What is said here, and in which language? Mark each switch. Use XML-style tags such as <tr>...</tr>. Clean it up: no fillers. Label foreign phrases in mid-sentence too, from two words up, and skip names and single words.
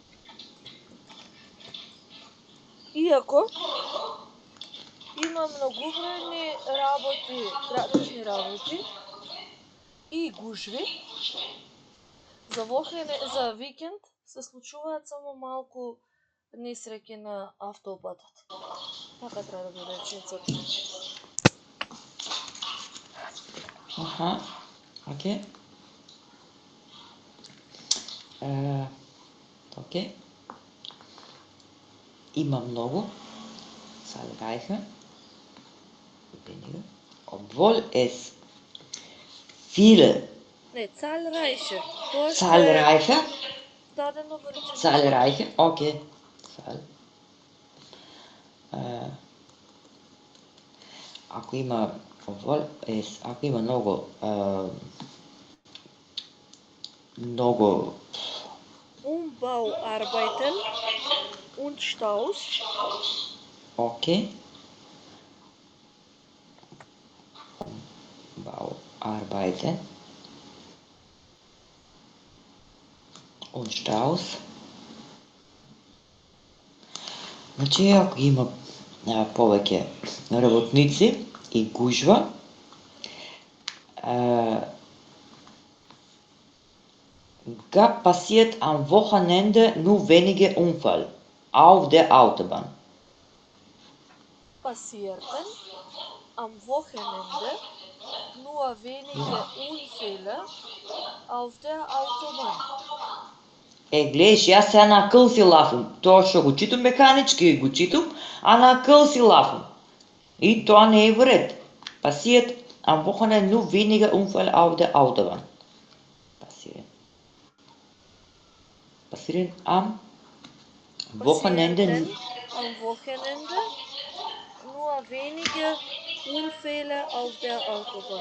<mk>Иако има многобројни градушни работи и гужви, за викенд се случуваат само малку несреќи на автопатот. Така треба да биде реченицата. Аха, окей. Окей. Има многу.</mk> <de>Zahlreiche. Wenige. Obwohl es viele.</de> <mk>Не, zahlreiche.</mk> <de>Zahlreiche.</de> <mk>Дадено во реченицата.</mk> <de>Zahlreiche.</de> <mk>Okay. Ако има много</mk> <de>Umbauarbeiten und Staus. Okay. arbeiten, und Staus.</de> <mk>Значи, ако има повеќе работници и гужва,</mk> <de>gab passiert am Wochenende nur wenige Unfall auf der Autobahn. Passierten am Wochenende nur wenige Unfälle auf der Autobahn.</de> <mk>Гледаш, јас сега на акъл си лафам. Тоа што го читам механички го читам, а на акъл си лафам. И тоа не е вред.</mk> <de>Passiert am Wochenende nur wenige Unfälle auf der Autobahn. Passieren am Wochenende am Wochenende nur wenige Unfälle auf der Autobahn.</de>